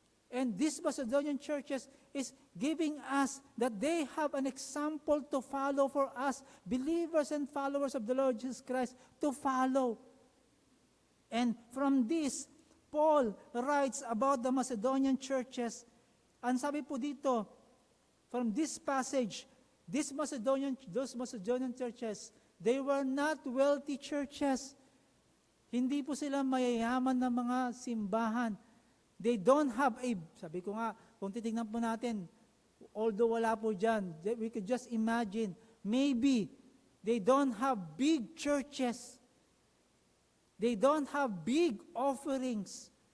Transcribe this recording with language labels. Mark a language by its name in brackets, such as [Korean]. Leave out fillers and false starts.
[English] And these Macedonian churches is giving us that they have an example to follow for us, believers and followers of the Lord Jesus Christ, to follow. And from this, Paul writes about the Macedonian churches. [Filipino] Ang sabi po dito, [English] from this passage, those Macedonian churches, they were not wealthy churches. [Filipino] Hindi po sila mayayaman na mga simbahan. [English] They don't have [Filipino] sabi ko nga, kung titignan po natin, [English] although [Filipino] wala po dyan, [English] we could just imagine, maybe they don't have big churches. They don't have big offerings.